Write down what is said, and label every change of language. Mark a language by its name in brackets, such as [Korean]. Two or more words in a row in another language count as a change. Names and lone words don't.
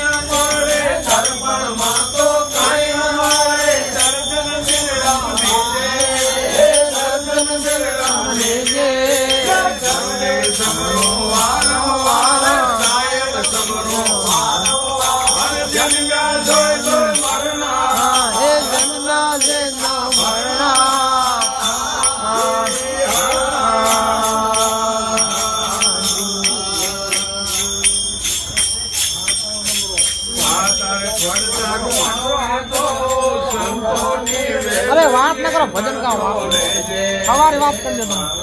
[Gujarati] મળે દર્પણમાં તો કઈ મળે દર્શન દિલરામ દેજે દર્શન દિલરામ દેજે દર્શને સમરો વારંવાર સાહેબ સમરો વારંવાર જન્મ્યા જોઈ જોઈ મરણા હે જન્મ્યા છે ના મરણા [Hindi] अरे बात न करो भजन का हमारी बात कर लेना